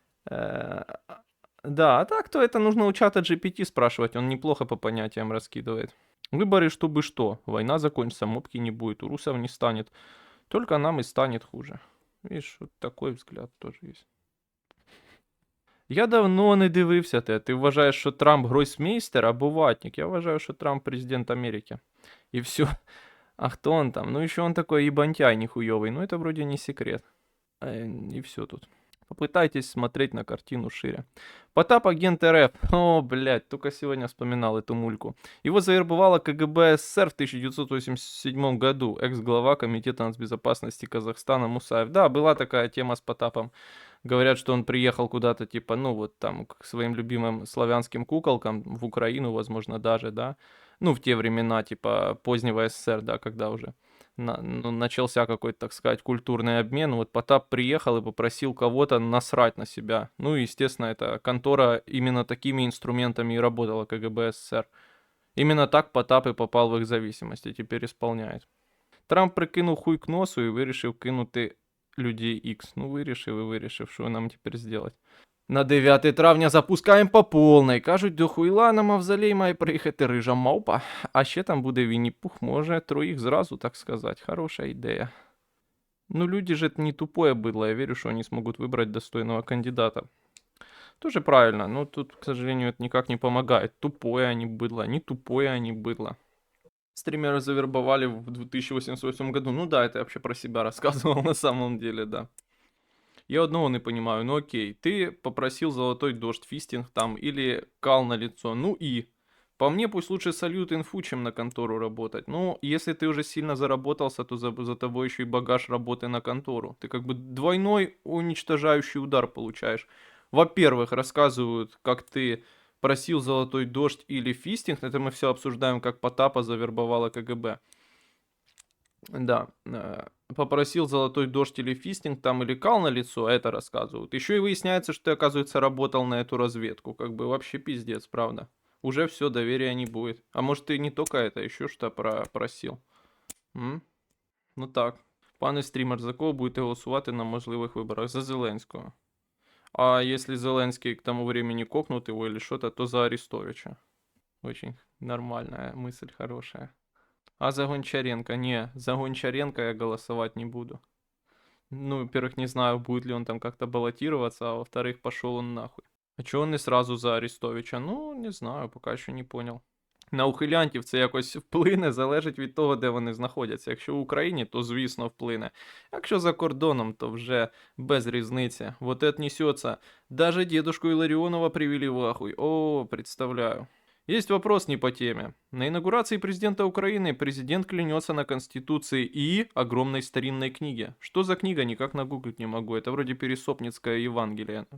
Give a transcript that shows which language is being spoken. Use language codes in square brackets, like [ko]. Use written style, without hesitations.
[ru] Э, Да, а так то это нужно у чата GPT спрашивать. Он неплохо по понятиям раскидывает. Выборы, чтобы что. Война закончится, мопки не будет, у русов не станет. Только нам и станет хуже. Видишь, вот такой взгляд тоже есть. [uk] Я давно не дивився те. Ти вважаєш, що Трамп гройсмейстер або ватник? Я вважаю, що Трамп президент Америки. [ru] И все. А кто он там? Ну, еще он такой ебантяй нихуевый. Ну, это вроде не секрет. И все тут. Попытайтесь смотреть на картину шире. Потап агент РФ. О, блядь, только сегодня вспоминал эту мульку. Его завербовала КГБ СССР в 1987 году. Экс-глава Комитета нацбезопасности Казахстана Мусаев. Да, была такая тема с Потапом. Говорят, что он приехал куда-то, типа, ну вот там, к своим любимым славянским куколкам, в Украину, возможно, даже, да. Ну, в те времена, типа, позднего СССР, да, когда уже начался какой-то, так сказать, культурный обмен. Вот Потап приехал и попросил кого-то насрать на себя. Ну, и, естественно, эта контора именно такими инструментами и работала, КГБ СССР. Именно так Потап и попал в их зависимость и теперь исполняет. [uk] Трамп прикинув хуй к носу і вирішив кинути людей X. Ну, вирішив, що нам тепер зробити. На 9 травня запускаємо по повній. Кажуть, до хуйла на мавзолей має приїхати рижа мавпа. А ще там буде Вінні-Пух, може троїх зразу, так сказати. Хороша ідея. [ru] Ну, люди же это не тупое быдло. Я верю, что они смогут выбрать достойного кандидата. Тоже правильно, но тут, к сожалению, это никак не помогает. Тупое они быдло, не тупое они быдло. Стримера завербовали в 2088 году. Ну да, это я вообще про себя рассказывал на самом деле, да. Я одного не понимаю, ну окей, ты попросил золотой дождь, фистинг там или кал на лицо, ну и... По мне, пусть лучше сольют инфу, чем на контору работать. Ну, если ты уже сильно заработался, то за тобой еще и багаж работы на контору. Ты как бы двойной уничтожающий удар получаешь. Во-первых, рассказывают, как ты просил золотой дождь или фистинг. Это мы все обсуждаем, как Потапа завербовала КГБ. Да, попросил золотой дождь или фистинг там или кал на лицо, это рассказывают. Еще и выясняется, что ты, оказывается, работал на эту разведку. Как бы вообще пиздец, правда. Уже все, доверия не будет. А может ты не только это, еще что просил? М? Ну так. [uk] Пане стрімер, за кого будете голосувати на можливих виборах? За Зеленського. [ru] А если Зеленский к тому времени кокнут его или что-то, то за Арестовича. Очень нормальная мысль, хорошая. А за Гончаренко? Не, за Гончаренко я голосовать не буду. Ну, во-первых, не знаю, будет ли он там как-то баллотироваться, а во-вторых, пошел он нахуй. [uk] А чого не сразу за Арестовича? Ну, не знаю, поки що не понял. На ухилянтів це якось вплине, залежить від того, де вони знаходяться. Якщо в Україні, то звісно вплине. Якщо за кордоном, то вже без різниці. [ru] Вот это несется. Даже дедушку Илларионова привели в ахуй. О, представляю. Есть вопрос не по теме. На инаугурации президента Украины президент клянется на Конституции и огромной старинной книге. Что за книга, никак нагуглить не могу. Это вроде Пересопницкое Евангелие.